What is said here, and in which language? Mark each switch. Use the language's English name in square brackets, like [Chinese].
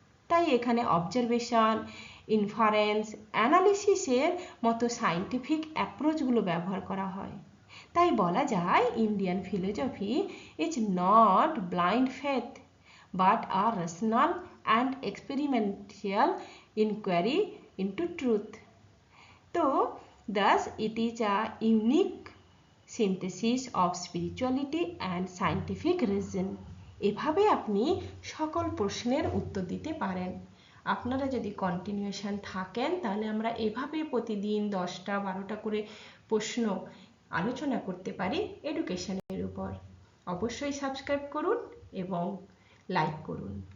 [Bangla] তাই এখানে observation, inference, অ্যানালিসিসের মতো সায়েন্টিফিক অ্যাপ্রোচগুলো ব্যবহার করা হয়। তাই বলা যায় [English] Indian philosophy is not blind faith but a rational and experimental inquiry into truth. So, thus it is a unique synthesis of spirituality and scientific reason. [Bangla] এভাবে আপনি সকল প্রশ্নের উত্তর দিতে পারেন। আপনারা যদি কন্টিনিউশন থাকেন তাহলে আমরা এভাবে প্রতিদিন 10টা 12টা করে প্রশ্ন আলোচনা করতে পারি এডুকেশনের উপর। অবশ্যই সাবস্ক্রাইব করুন এবং লাইক করুন।